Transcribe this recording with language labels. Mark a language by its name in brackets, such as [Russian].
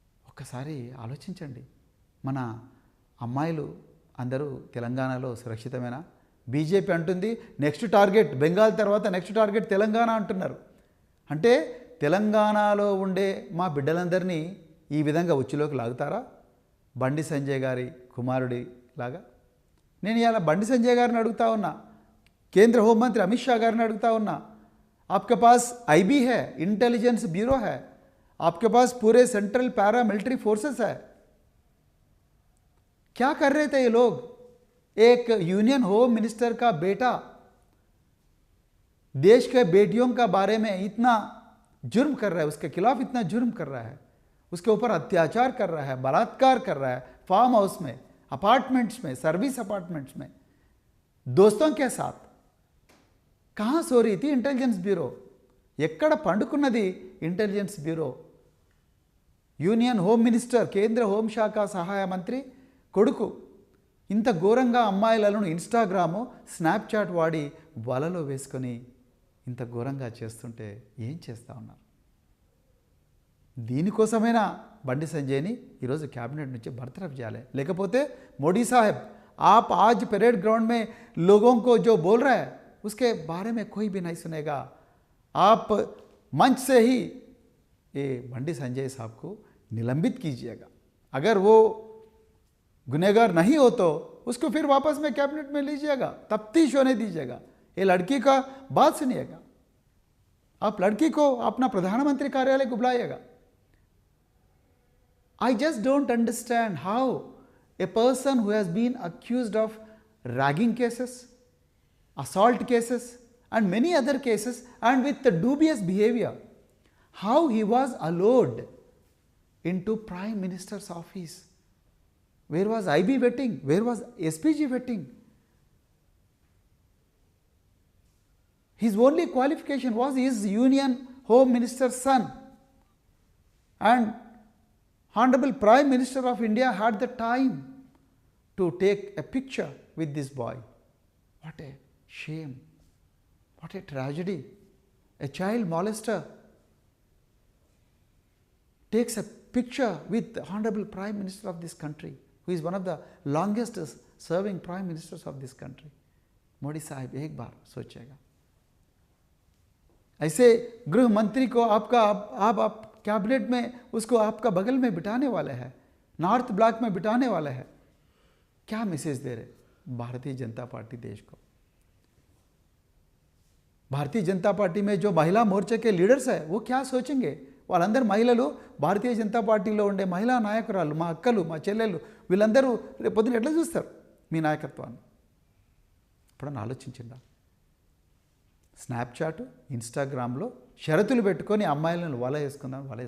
[Telugu] ఒక్కసారి ఆలోచించండి, మన అమ్మాయిలు అందరూ తెలంగాణలో సురక్షితమేనా? బీజేపీ అంటుంది నెక్స్ట్ టార్గెట్ బెంగాల్ తర్వాత నెక్స్ట్ టార్గెట్ తెలంగాణ అంటున్నారు. అంటే తెలంగాణలో ఉండే మా బిడ్డలందరినీ ఈ విధంగా ఉచ్చులోకి లాగుతారా? బండి సంజయ్ గారి కుమారుడి లాగా. నేను ఇలా బండి సంజయ్ గారిని అడుగుతా ఉన్నా, [Hindi] కేంద్ర హోంమంత్రి అమిత్ షా గారిని అడుగుతా ఉన్నా, आपके पास आईबी है, इंटेलिजेंस ब्यूरो है, आपके पास पूरे सेंट्रल पैरा मिलिट्री फोर्सेस है, क्या कर रहे थे ये लोग? एक यूनियन होम मिनिस्टर का बेटा देश के बेटियों का बारे में इतना जुर्म कर रहा है, उसके खिलाफ इतना जुर्म कर रहा है, उसके ऊपर अत्याचार कर रहा है, बलात्कार कर रहा है, फार्म हाउस में, अपार्टमेंट्स में, सर्विस अपार्टमेंट्स में, दोस्तों के साथ. कहाँ सो रही थी इंटेलिजेंस ब्यूरो? [Telugu] ఎక్కడ పండుకున్నది intelligence bureau? Union home minister, కేంద్ర హోంశాఖ సహాయ మంత్రి కొడుకు ఇంత ఘోరంగా అమ్మాయిలను ఇన్స్టాగ్రాము, స్నాప్చాట్ వాడి వలలో వేసుకొని ఇంత ఘోరంగా చేస్తుంటే ఏం చేస్తూ ఉన్నారు? దీనికోసమైనా బండి సంజయ్ని ఈరోజు క్యాబినెట్ నుంచి బర్తరఫ్ చేయాలి. లేకపోతే మోడీ సాహెబ్, [Hindi] आप आज परेड ग्राउंड में लोगों को जो बोल रहा है उसके बारे में कोई भी नहीं सुनेगा. आप मंच से ही ये बंडी संजय साहब को निलंबित कीजिएगा। अगर वो गुनहगार नहीं हो तो उसको फिर वापस में कैबिनेट में लीजिएगा, तफ्तीश होने दीजिएगा। ये लड़की का बात सुनिएगा, आप लड़की को अपना प्रधानमंत्री कार्यालय को बुलाइएगा। [English] I just don't understand how a person who has been accused of ragging cases, assault cases and many other cases and with the dubious behavior, how he was allowed into Prime Minister's office. Where was IB vetting? Where was SPG vetting? His only qualification was his Union Home Minister's son, and Honorable Prime Minister of India had the time to take a picture with this boy. What a shame, what a tragedy. A child molester takes a picture with the Honorable Prime Minister of this country, who is one of the longest serving Prime Ministers of this country. [Hindi] Modi साहब एक बार सोचेगा। ऐसे गृह मंत्री को आप cabinet में उसको आपका बगल में बिठाने वाले हैं, नॉर्थ ब्लॉक में बिठाने वाले हैं, क्या मैसेज दे रहे भारतीय जनता पार्टी देश को? भारतीय जनता पार्टी में जो महिला मोर्चे के लीडर्स है वो क्या सोचेंगे? [Telugu] వాళ్ళందరూ మహిళలు, భారతీయ జనతా పార్టీలో ఉండే మహిళా నాయకురాలు, మా అక్కలు, మా చెల్లెళ్ళు, వీళ్ళందరూ రేపు పొద్దున ఎట్లా చూస్తారు మీ నాయకత్వాన్ని? ఎప్పుడన్నా ఆలోచించిందా? స్నాప్చాట్, ఇన్స్టాగ్రామ్లో షరతులు పెట్టుకొని అమ్మాయిలను వల వేసుకున్నారు.